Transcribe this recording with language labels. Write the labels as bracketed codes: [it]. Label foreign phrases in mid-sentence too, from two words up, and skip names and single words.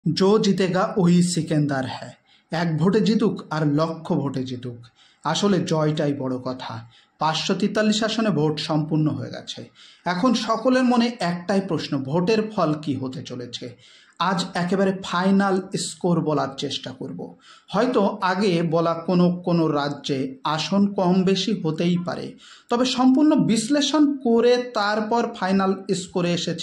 [hi] जो जीतेगा वही सिकंदर है। [bn] এক ভোটে জিতুক আর লক্ষ ভোটে জিতুক আসলে জয়টাই বড় কথা। 543 আসনে ভোট সম্পূর্ণ হয়ে গেছে। এখন সকলের মনে একটাই প্রশ্ন, ভোটের ফল কি হতে চলেছে। আজ একেবারে ফাইনাল স্কোর বলার চেষ্টা করব। হয়তো আগে বলা কোনো রাজ্যে আসন কম বেশি হতেই পারে, তবে সম্পূর্ণ বিশ্লেষণ করে তারপর ফাইনাল স্কোরে এসেছি।